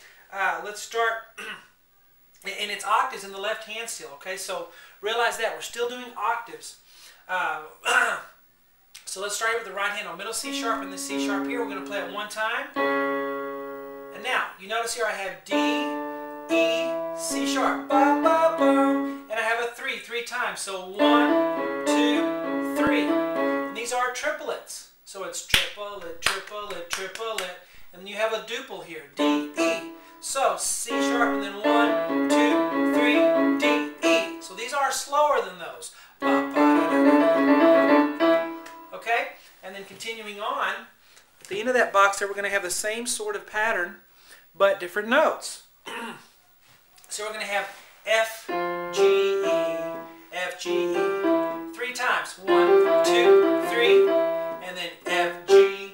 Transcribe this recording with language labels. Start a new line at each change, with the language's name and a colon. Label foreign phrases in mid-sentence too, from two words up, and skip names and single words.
English: let's start, and it's octaves in the left hand still, okay? So realize that. We're still doing octaves. So let's start with the right hand on middle C sharp and the C sharp here. We're going to play it one time. And now, you notice here I have D, E, C sharp, ba, ba, ba, and I have a 3 times. So 1, 2, 3. And these are triplets. So it's triplet, triplet, triplet. And then you have a duple here, D, E. So C sharp and then 1, 2, 3, D, E. So these are slower than those. Ba, ba, da, da, da, da. Okay? And then continuing on, at the end of that box there we're going to have the same sort of pattern, but different notes. So we're going to have F, G, E, F, G, E. 3 times. 1, 2, 3. And then F, G.